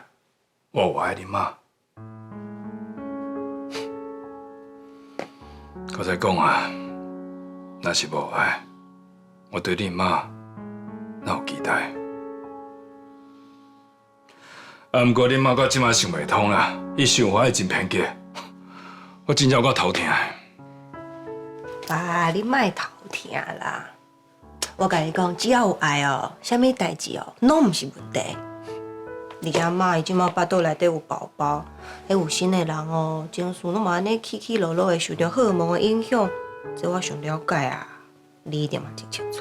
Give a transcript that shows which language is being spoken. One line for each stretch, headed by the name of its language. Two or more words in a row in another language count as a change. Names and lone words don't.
Min Nan Chinese: 我有爱你妈。我再讲啊，若是无爱，我对你妈哪有期待？啊，不过你妈到即马想袂通啦，伊想法会真偏激，我真正有够头疼。爸，你莫头疼啦！我甲你讲，只要有爱哦，啥物代志哦，拢毋是问题。而且妈伊即马腹肚内底有宝宝，还有新的人哦，情绪拢嘛安尼起起落落的，受到荷尔蒙的影响，这我上了解啊，你一定嘛真清楚。